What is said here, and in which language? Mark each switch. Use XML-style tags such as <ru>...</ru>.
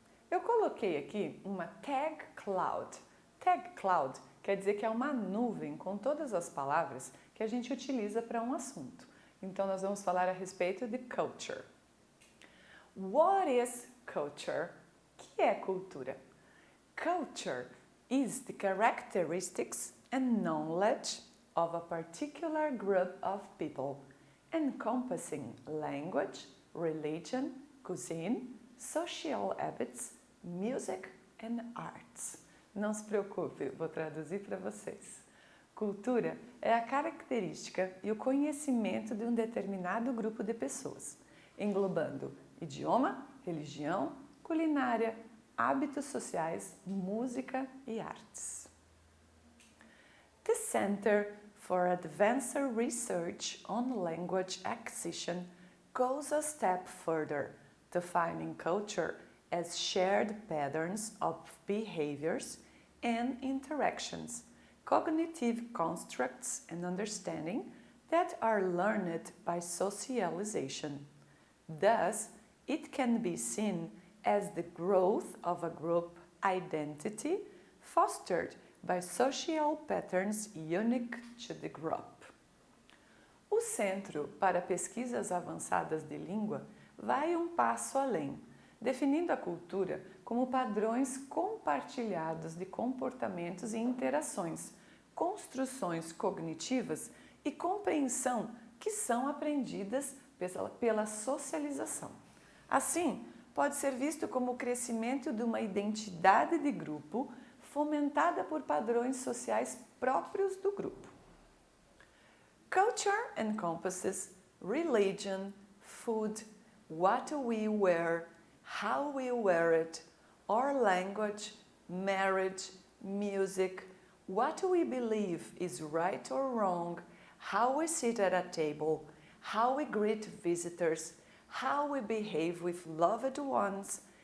<pt>Eu coloquei aqui uma tag cloud. Tag cloud quer dizer que é uma nuvem com todas as palavras que a gente utiliza para um assunto. Então nós vamos falar a respeito de culture. What is culture? O que é cultura?</pt> <en>Culture is the characteristics and knowledge of a particular group of people, encompassing language, religion, cuisine, social habits, music and arts.</en> <pt>Não se preocupe, vou traduzir para vocês. Cultura é a característica e o conhecimento de um determinado grupo de pessoas, englobando idioma, religião, culinária, hábitos sociais, música e artes.</pt> <en>The Center for Advanced Research on Language Acquisition goes a step further, defining culture as shared patterns of behaviors and interactions, cognitive constructs and understanding that are learned by socialization. Thus, it can be seen as the growth of a group identity fostered by social patterns unique to the group.</en> <pt>O Centro para Pesquisas Avançadas de Língua vai um passo além, definindo a cultura como padrões compartilhados de comportamentos e interações, construções cognitivas e compreensão que são aprendidas pela socialização. Assim, pode ser visto como o crescimento de uma identidade de grupo fomentada por padrões sociais próprios do grupo.</pt> <en>Culture encompasses religion, food, what we wear, how we wear it, our language, marriage, music, what we believe is right or wrong, how we sit at a table, how we greet visitors, how we behave with loved ones,</en>